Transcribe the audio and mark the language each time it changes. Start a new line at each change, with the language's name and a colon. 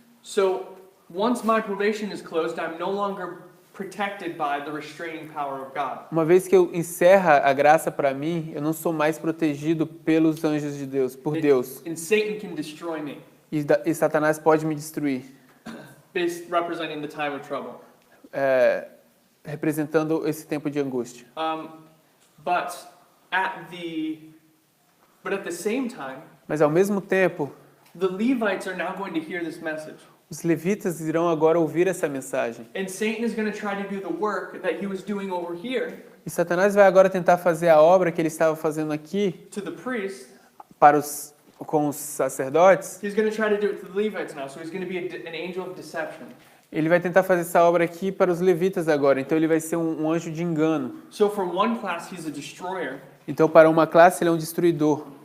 English: So once my probation is closed, I'm no longer protected by the restraining power of God.
Portuguese: Uma vez que eu encerra a graça para mim, eu não sou mais protegido pelos anjos de Deus, por Deus.
English: And Satan can destroy me,
Portuguese: E Satanás pode me destruir,
English: representing the time of trouble.
Portuguese: representando esse tempo de angústia.
English: But at the same time,
Portuguese: Mas ao mesmo tempo,
English: the Levites are now going to hear this message.
Portuguese: os levitas irão agora ouvir essa mensagem.
English: And Satan is going to try to do the work that he was doing over here
Portuguese: E Satanás vai agora tentar fazer a obra que ele estava fazendo aqui
English: to the priests.
Portuguese: com os sacerdotes.
English: He's going to try to do it to the Levites now. So he's going to be an angel of deception.
Portuguese: Ele vai tentar fazer essa obra aqui para os levitas agora. Então ele vai ser um anjo de engano.
English: So for one class, he's a destroyer.
Portuguese: Então para uma classe ele é um destruidor.